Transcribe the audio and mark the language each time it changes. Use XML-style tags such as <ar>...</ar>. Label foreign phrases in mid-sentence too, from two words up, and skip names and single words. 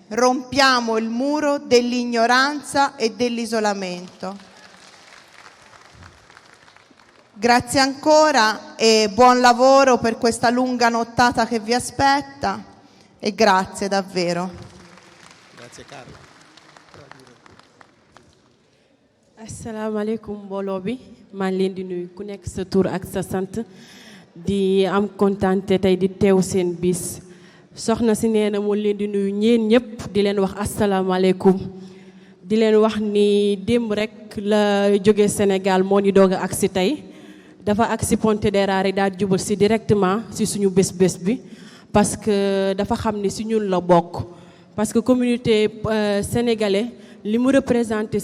<it>Rompiamo il muro dell'ignoranza e dell'isolamento. Grazie ancora e buon lavoro per questa lunga nottata che vi aspetta e grazie davvero. Grazie Carla.</it> <ar>Assalamu alaikum</ar> <wo>mbooloo bi maa ngi leen di nuyu ku nekk sa tur ak sa sant di am kontaante tey di teew seen bis soxna si nee na moo leen di nuyu ñeen ñëpp di leen wax asalaamaaleykum di leen wax ni démb rek la jóge Sénégal moo ni doog a agsi tey dafa agsi Pontedera rek daal jubal si directement si suñu bés bi</wo> <fr>parce que</fr> <wo>dafa xam ni si ñun la bokk</wo> <fr>parce que communauté sénégalais</fr> <wo>li mu représenté</wo>